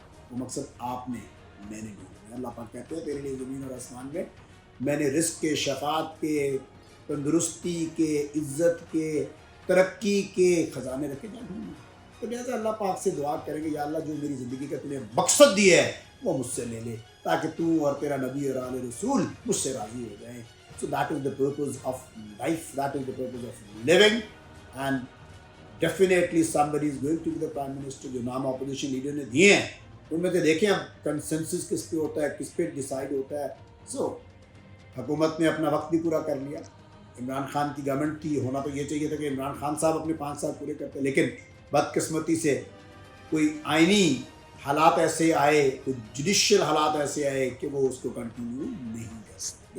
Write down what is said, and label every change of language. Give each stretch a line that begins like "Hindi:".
Urdu: وہ مقصد آپ نے, میں نے نہیں. اللہ پاک کہتے ہیں تیرے لیے زمین اور آسمان میں نے رزق کے, شفاعت کے, تندرستی کے, عزت کے, ترقی کے خزانے رکھے جا ڈھونڈ. تو لہٰذا اللہ پاک سے دعا کریں گے, یا اللہ جو میری زندگی کا تمہیں مقصد دیا ہے وہ مجھ سے لے لے, تاکہ تو اور تیرا نبی اور آل رسول مجھ سے راضی ہو جائیں.
English: So that is the purpose of life, that is the purpose of living, and definitely somebody is going to be the prime minister.
Urdu: جو نام اپوزیشن لیڈر نے دیے ہیں ان میں سے دیکھیں اب کنسنسس کس پہ ہوتا ہے, کس پہ ڈیسائیڈ ہوتا ہے. سو حکومت نے اپنا وقت بھی پورا کر لیا. عمران خان کی گورنمنٹ تھی, ہونا تو یہ چاہیے تھا کہ عمران خان صاحب اپنے 5 سال پورے کرتے, لیکن بدقسمتی سے کوئی آئینی حالات ایسے آئے, کوئی جوڈیشل حالات ایسے آئے کہ وہ اس کو کنٹینیو نہیں کر سکتے.